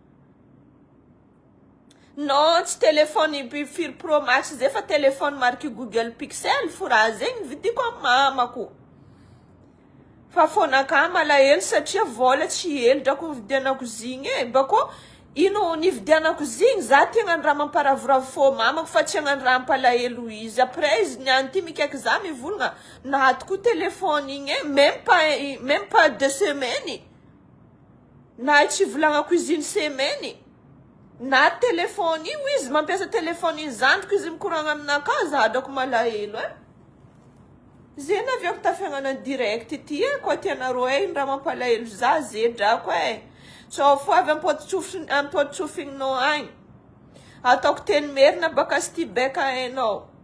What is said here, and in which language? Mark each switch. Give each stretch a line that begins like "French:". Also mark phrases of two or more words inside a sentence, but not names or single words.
Malagasy: non tsy telefony firy pro max zay fa telefony marky Google Pixel fo raha zegny vidiko amin'ny mamako fa fonaka malahelo satria vola tsy hely drako nividianako zigny bako ino nividianako zigny za ty hagnano raha mamparavoravo fô mamako fa tsy hagnano raha mampalahelo izy après izy niany ty mikaiky za mivolagna nahatiko telefony igny
French: même pas
Malagasy: 2 semaines na tsy volagnako izy 1 semaine na telefony io izy mampiasa telefony zandriko izy mikoragna aminaka za drako malahelo zay naviako tafiagnana direct ty koa tianareo raha mampalahelo za zay drako so fo avy ampotsofinao agny ataoko teny merina baka sty beka hainao